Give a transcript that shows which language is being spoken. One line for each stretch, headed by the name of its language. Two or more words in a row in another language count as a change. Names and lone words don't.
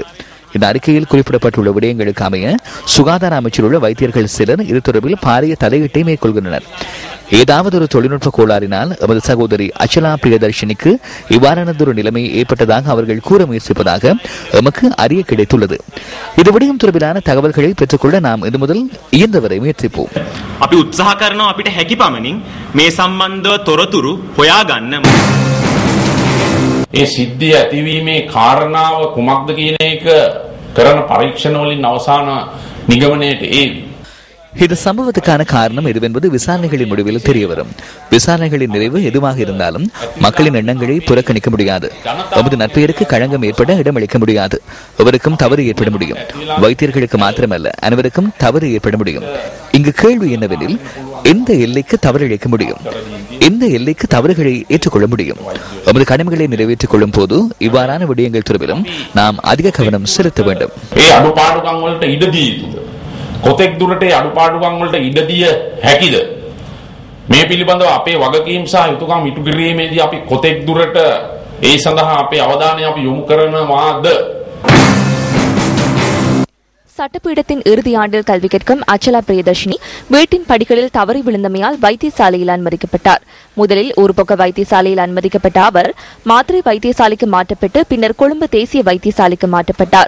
Tamil: இந்த அறிக்கையில் குறிப்பிடப்பட்டுள்ள விடயங்களுக்கு அமைய சுகாதார அமைச்சில் உள்ள வைத்தியர்கள் சிலர் இது தொடர்பில் பாரிய தலையீட்டை மேற்கொள்கின்றனர். ஏதாவது ஒரு தொழில்நுட்ப கோளாறினால் எமது சகோதரி அச்சலா பிரியதர்ஷினிக்கு இவ்வாறானதொரு நிலைமை ஏற்பட்டதாக அவர்கள் கூற முயற்சிப்பதாக எமக்கு அறிய கிடைத்துள்ளது. இது விடயம் தொடர்பிலான தகவல்களை பெற்றுக்கொள்ள நாம் இது முதல் இயன்றவரை முயற்சிப்போம்.
Sinhala: අපි උත්සාහ කරනවා අපිට හැකි පමණින් මේ සම්බන්ධව තොරතුරු හොයාගන්න. ඒ සිද්ධිය ඇතිවීමේ කාරණාව කුමක්ද කියන එක කරන පරීක්ෂණ වලින් අවසාන නිගමනයට ඒවි.
Tamil: இந்த சம்பவத்துக்கான காரணம் எதுவென்பது விசாரணைகளின் முடிவில் தெரியவரும். விசாரணைகளின் நிறைவு எதுவாக இருந்தாலும் மக்களின் எண்ணங்களை புறக்கணிக்க முடியாது. நமது நற்பெயருக்கு களங்கம் ஏற்பட இடமளிக்க முடியாது. எவருக்கும் தவறு ஏற்பட முடியும். வைத்தியர்களுக்கு மாத்திரமல்ல, அனைவருக்கும் தவறு ஏற்பட முடியும். இங்கு கேள்வி என்னவெனில், எந்த எல்லைக்கு தவறிழைக்க முடியும், எந்த எல்லைக்கு தவறுகளை ஏற்றுக்கொள்ள முடியும்? நமது கடமைகளை நிறைவேற்றிக் கொள்ளும் போது இவ்வாறான விடயங்கள் தொடர்பிலும் நாம் அதிக கவனம் செலுத்த வேண்டும்.
Sinhala: කොතෙක් දුරට අඩුපාඩුකම් වලට ඉඩ දිය හැකිද? මේ පිළිබඳව අපේ වගකීම් සහ යුතුකම් ඉටු කිරීමේදී අපි කොතෙක් දුරට ඒ සඳහා අපේ අවධානය අපි යොමු කරනවාද?
Tamil: சட்டப்பீடத்தின் இறுதி ஆண்டில் கல்வி கற்கும் அச்சலா பிரியதர்ஷினி வீட்டின் படிகளில் தவறி விழுந்தமையால் வைத்தியசாலையில் அனுமதிக்கப்பட்டார். முதலில் ஒரு பக்க வைத்தியசாலையில் அனுமதிக்கப்பட்ட அவர் மாத்திரை வைத்தியசாலைக்கு மாற்றப்பட்டு பின்னர் கொழும்பு தேசிய வைத்தியசாலைக்கு மாற்றப்பட்டார்.